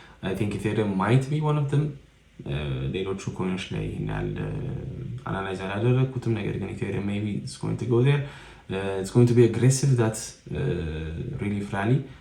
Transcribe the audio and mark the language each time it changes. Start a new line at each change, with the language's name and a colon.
English: I think Ethereum might be one of them.
Amharic: ሌሎቹ ኮይኖች ላይ ይሄናል አናላይዝ አላደረኩትም። ነገር ግን ኢቴሪየም
English: maybe it's going to go there. It's going to be aggressive that relief rally.